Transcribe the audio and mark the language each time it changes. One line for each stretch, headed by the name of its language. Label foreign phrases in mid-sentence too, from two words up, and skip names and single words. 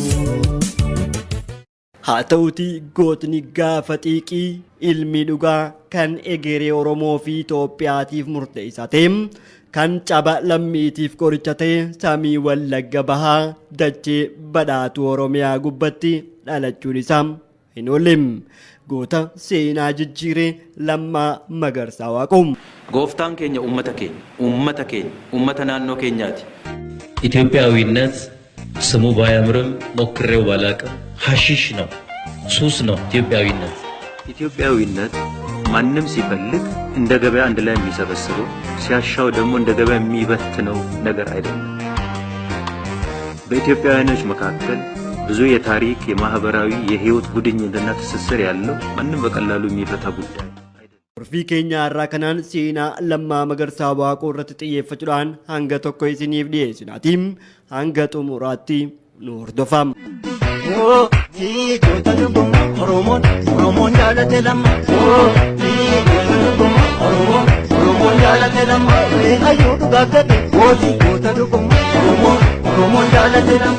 Oromo: Haa ta'uutii gootni gaafa xiiqii ilmi dhugaa kan egeree Oromoo fi Itoophiyaatiif murteessaa ta'e kan caba lammiitiif qoricha ta'e samii Wallagga Bahaa dachee badhaatu Oromiyaa gubbatti dhalachuun isaa hin oolle. Goota seenaa jijjiiree Lammaa Magarsaa Waaqoo. Gooftaan keenya uummata naannoo keenyaati.
Amharic: ኢትዮጵያዊነት ስሙ ባያምርም ሞክሬው ባላቅም ሐሺሽ ነው ሱስ ነው ኢትዮጵያዊነት ኢትዮጵያዊነት ማንም ሲፈልግ እንደ ገበያ አንድ ላይ የሚሰበስበው ሲያሻው ደግሞ እንደ ገበያ የሚበትነው ነገር አይደለም። በኢትዮጵያውያኖች መካከል ብዙ የታሪክ የማህበራዊ የህይወት ጉድኝትና ትስስር ያለው ማንም በቀላሉ የሚፈታ ጉዳይ
Oromo: Urfii keenya irraa kanaan seenaa Lammaa Magarsaa Waaqoo irratti xiyyeeffachuudhaan hanga tokko isiniif dhiyeessinaatiin hanga xumuraatti nu hordofaa. Oromoon jaalate lamma Oromoon jaalate lamma ayyuu dhugaa gadi goota dhuguma Oromoon jaalate lamma.